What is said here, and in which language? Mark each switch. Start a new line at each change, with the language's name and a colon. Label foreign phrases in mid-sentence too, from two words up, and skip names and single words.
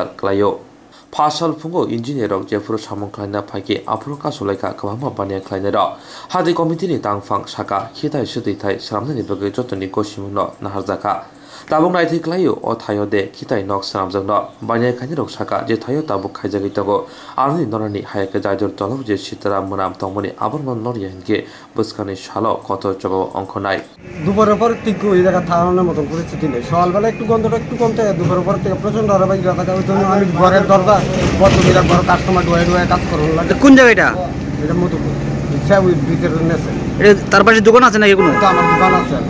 Bodo: क्लायो फासल फुंगो इंजिनियर जेफुर सामं खाइना फाइके आफुर कासुलाइका गोबांमा बानिया खाइनार हाति कमिटिनि तांफां साका खिताय सुतिथाय सामनानि बागै जतनि गसिमुनो नाहारजाखा ताबुक नायथै क्लायो अ थायो दे खिताय नक सामजंनो बानिया खाइनार साका जे थायो ताबुक खाइजागै तंगो आरनि नरनि हायके जायजर तलब जे सीताराम मोनाम तंमनि आबरमन नरियानके बसखानि सालो कत जबाब अंखनाय
Bangla: দুপুরের পর তীব্র ওই জায়গা থাকানোর মতন পরিস্থিতি নেই। সকালবেলা একটু গন্ধটা একটু কমতে দুপুরের পর থেকে প্রচন্ড হারাবাই থাকা ওই জন্য আমি ঘরের দরজা বর্তমানে ঘর কাস্টমার ডুয়ে ডুয়ে কাজ করুন লাগে। কোন জায়গা এটা? এটা মধুপুর ওই ভিতরে নেছে। এটা তার পাশে দোকান আছে নাকি কোনো? আমার দোকান আছে।